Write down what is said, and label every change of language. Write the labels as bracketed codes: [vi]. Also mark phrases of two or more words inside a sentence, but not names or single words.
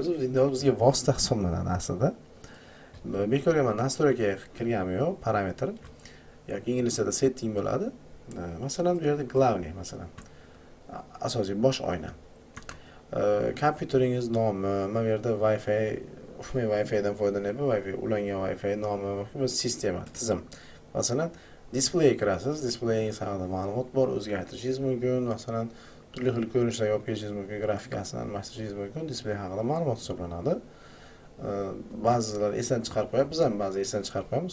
[uz] Windows bizga vosita hisoblanadi aslida. Bekorga men настройкаga kirganim yo'q, parametr yoki inglizchada setting bo'ladi. Masalan, bu yerda главный, masalan, asosiy bosh oyna. Kompyuteringiz nomi, mana bu yerda Wi-Fi, Wi-Fi dan foydalanyapman. Wi-Fi ulangan Wi-Fi nomi va sistema, tizim. Masalan, displeyga kirasiz. Displeyingiz haqida ma'lumot bor, o'zgartirishingiz mumkin. Masalan, turli xil ko'rinishlarga olib kelishingiz mumkin, grafikasini almashtirishingiz mumkin. Displey haqida ma'lumot hisoblanadi. Ba'zilar esdan chiqarib qo'yadi, biz ham ba'zi esdan chiqarib qo'yamiz.